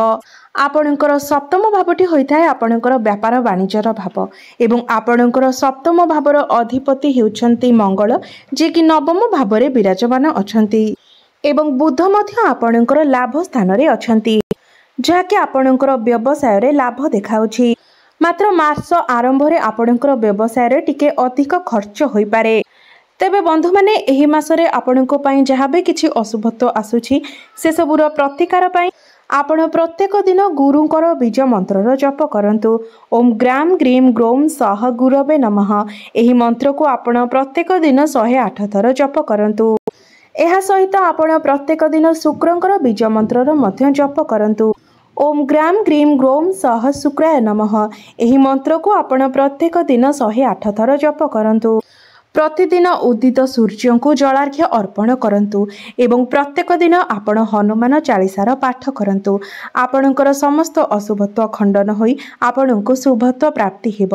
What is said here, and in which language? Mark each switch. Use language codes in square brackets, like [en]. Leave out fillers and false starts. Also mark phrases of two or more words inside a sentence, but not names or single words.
[or] ଆପଣଙ୍କର ସପ୍ତମ ଭାବଟି ହୋଇଥାଏ ଆପଣଙ୍କର ବ୍ୟାପାର ବାଣିଜ୍ୟର ଭାବ ଏବଂ ଆପଣଙ୍କର ସପ୍ତମ ଭାବର ଅଧିପତି ହେଉଛନ୍ତି ମଙ୍ଗଳ ଯେ କି ନବମ ଭାବରେ ବିରାଜମାନ ଅଛନ୍ତି ଏବଂ ବୁଧ ମଧ୍ୟ ଆପଣଙ୍କର ଲାଭ ସ୍ଥାନ ରେ ଅଛନ୍ତି ଯାହାକି ଆପଣଙ୍କର ବ୍ୟବସାୟ ରେ ଲାଭ ଦେଖାଉଛି। ମାତ୍ର ମାର୍ଚ୍ଚ ଆରମ୍ଭ ରେ ଆପଣଙ୍କର ବ୍ୟବସାୟ ରେ ଟିକେ ଅଧିକ ଖର୍ଚ୍ଚ ହୋଇ ପାରେ। ତେବେ ବନ୍ଧୁ ମାନେ ଏହି ମାସରେ ଆପଣଙ୍କ ପାଇଁ ଯାହା ଭି କିଛି ଅଶୁଭତ୍ୱ ଆସୁଛି ସେ ସବୁର ପ୍ରତିକାର ପାଇଁ ଆପଣ ପ୍ରତ୍ୟେକ ଦିନ ଗୁରୁଙ୍କର ବୀଜ ମନ୍ତ୍ରର ଜପ କରନ୍ତୁ। [sa] ओम ग्राम ग्रीम ग्रोम सह गुरवे नमः [or] ଏହି ମନ୍ତ୍ରକୁ ଆପଣ ପ୍ରତ୍ୟେକ ଦିନ 108 ଥର ଜପ କରନ୍ତୁ। ଏହା ସହିତ ଆପଣ ପ୍ରତ୍ୟେକ ଦିନ ଶୁକ୍ରଙ୍କର ବୀଜ ମନ୍ତ୍ରର ମଧ୍ୟ ଜପ କରନ୍ତୁ। [sa] ओम ग्राम ग्रीम ग्रोम सह शुक्राय नमः [or] ଏହି ମନ୍ତ୍ରକୁ ଆପଣ ପ୍ରତ୍ୟେକ ଦିନ 108 ଥର ଜପ କରନ୍ତୁ। ପ୍ରତିଦିନ ଉଦିତ ସୂର୍ଯ୍ୟକୁ ଜଳାର୍ଘ୍ୟ ଅର୍ପଣ କରନ୍ତୁ ଏବଂ ପ୍ରତ୍ୟେକ ଦିନ ଆପଣ ହନୁମାନ ଚାଳିଶାର ପାଠ କରନ୍ତୁ। ଆପଣଙ୍କର ସମସ୍ତ ଅଶୁଭତ୍ୱ ଖଣ୍ଡନ ହୋଇ ଆପଣଙ୍କୁ ଶୁଭତ୍ୱ ପ୍ରାପ୍ତି ହେବ।